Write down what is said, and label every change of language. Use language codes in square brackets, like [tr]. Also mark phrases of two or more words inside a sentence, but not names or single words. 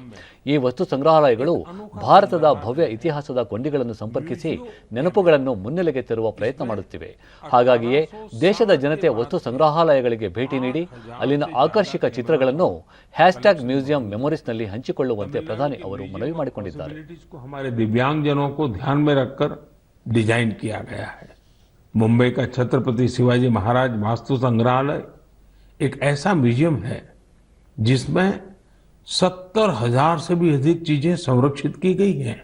[kn] ಈ ವಸ್ತು ಸಂಗ್ರಹಾಲಯಗಳು ಭಾರತದ ಭವ್ಯ ಇತಿಹಾಸದ ಕೊಂಡಿಗಳನ್ನು ಸಂಪರ್ಕಿಸಿ ನೆನಪುಗಳನ್ನು ಮುನ್ನೆಲೆಗೆ ತರುವ ಪ್ರಯತ್ನ ಮಾಡುತ್ತಿವೆ. ಹಾಗಾಗಿಯೇ ದೇಶದ ಜನತೆ ವಸ್ತು ಸಂಗ್ರಹಾಲಯಗಳಿಗೆ ಭೇಟಿ ನೀಡಿ ಅಲ್ಲಿನ ಆಕರ್ಷಕ ಚಿತ್ರಗಳನ್ನು #ಮ್ಯೂಸಿಯಂ ಮೆಮೊರೀಸ್ನಲ್ಲಿ ಹಂಚಿಕೊಳ್ಳುವಂತೆ ಪ್ರಧಾನಿ ಅವರು ಮನವಿ ಮಾಡಿಕೊಂಡಿದ್ದಾರೆ. [hi] दिव्यांगजनों को ध्यान में रखकर डिजाइन किया गया है। मुंबई का छत्रपति शिवाजी महाराज वास्तु संग्रहालय एक ऐसा म्यूजियम है जिसमें 70,000 से भी अधिक चीजें संरक्षित की गई हैं।